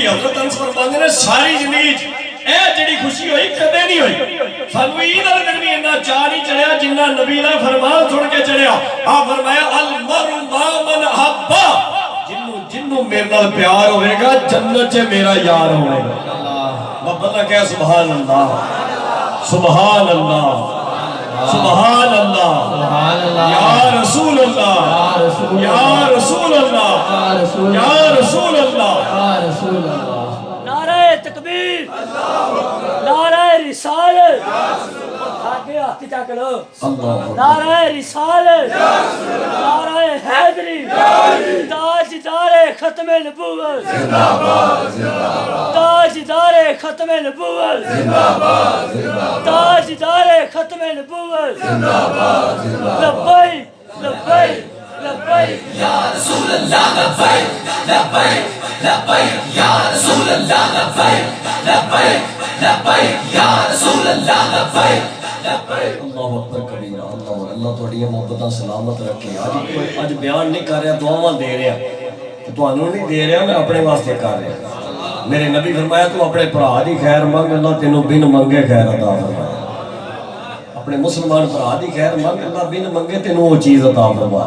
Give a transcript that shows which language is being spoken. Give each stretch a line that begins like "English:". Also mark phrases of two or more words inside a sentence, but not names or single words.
Punjabi: ਹਜ਼ਰਤ ਅਨਸ ਫ਼ਰਮਾਤੇ ਨੇ ਸਾਰੀ ਜ਼ਿੰਦਗੀ ਏ ਜਿਹੜੀ ਖ਼ੁਸ਼ੀ ਹੋਈ ਕਦੇ ਨਹੀਂ ਹੋਈ। ਸਾਨੂੰ ਈਦ ਵਾਲੇ ਦਿਨ ਭੀ ਇੰਨਾ ਚਾਅ ਨਹੀਂ ਚੜ੍ਹਿਆ ਜਿੰਨਾ ਨਬੀ ਦਾ ਫ਼ਰਮਾਨ ਸੁਣ ਕੇ ਚੜ੍ਹਿਆ। ਆ ਫ਼ਰਮਾਇਆ
Arabic: المرء مع من أحب,
Punjabi: ਜਿਨ੍ਹੂੰ ਜਿਨ੍ਹੂੰ ਮੇਰੇ ਨਾਲ ਪਿਆਰ ਹੋਵੇਗਾ ਜੰਨਤ ਚ ਮੇਰਾ ਯਾਰ ਹੋਵੇਗਾ। ਬੰਦਾ ਕਹਿ
Arabic: سبحان الله، سبحان الله، سبحان الله, يا رسول الله، يا رسول الله، يا رسول الله.
Urdu: نعرۂ تکبیر، نعرۂ رسالت,
Punjabi: ਆਗੇ ਹੱਥ ਚੱਕ ਲੋ।
Urdu: نعرۂ رسالت، نعرۂ حیدری، تاجدارِ ختمِ نبوت، تاجدارِ ختمِ نبوت، تاجدارِ ختمِ نبوت.
Arabic: لبيك لبيك لبيك يا رسول الله، لبيك لبيك لبيك يا رسول الله، لبيك لبيك لبيك يا رسول الله، لبيك لبيك. الله أكبر كبيرا.
Punjabi: ਅੱਲ੍ਹਾ ਤੁਹਾਡੀਆਂ ਮੁਹੱਬਤਾਂ ਸਲਾਮਤ ਰੱਖੇ। ਅੱਜ ਬਿਆਨ ਨਹੀਂ ਕਰ ਰਿਹਾ, ਦੁਆਵਾਂ ਦੇ ਰਿਹਾ, ਤੁਹਾਨੂੰ ਨਹੀਂ ਦੇ ਰਿਹਾ, ਮੈਂ ਆਪਣੇ ਵਾਸਤੇ ਕਰ ਰਿਹਾ। ਮੇਰੇ ਨਬੀ ਫ਼ਰਮਾਇਆ ਤੂੰ ਆਪਣੇ ਭਰਾ ਦੀ ਖ਼ੈਰ ਮੰਗ, ਅੱਲ੍ਹਾ ਤੈਨੂੰ ਬਿਨ ਮੰਗੇ ਖ਼ੈਰ ਅਤਾ ਫ਼ਰਮਾਏ। ਆਪਣੇ ਮੁਸਲਮਾਨ ਭਰਾ ਦੀ ਖ਼ੈਰ ਮੰਗ, ਅੱਲ੍ਹਾ ਬਿਨ ਮੰਗੇ ਤੈਨੂੰ ਵੋ ਚੀਜ਼ ਅਤਾ ਫ਼ਰਮਾਏ।